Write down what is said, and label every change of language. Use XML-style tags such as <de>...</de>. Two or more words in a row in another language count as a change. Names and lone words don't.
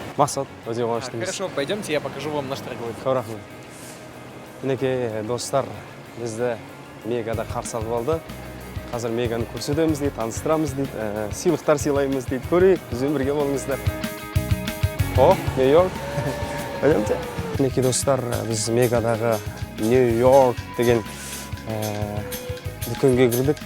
<kk>Мақсат, өте қуаныштымыз.</kk> <ru>Хорошо, пойдемте, я покажу вам наш торговый.</ru> <kk>Көп рахмет. Мінекей достар, бізді Мегада қарсы алып алды. Қазір Меганы көрсетеміз дейді, таныстырамыз дейді, сыйлықтар сыйлаймыз дейді. Көрейік, бізбен бірге болыңыздар.</kk> <ru>О, Нью-Йорк. Пойдемте.</ru> <kk>Мінекей достар, біз Мегадағы Нью-Йорк деген дүкенге кірдік.</kk>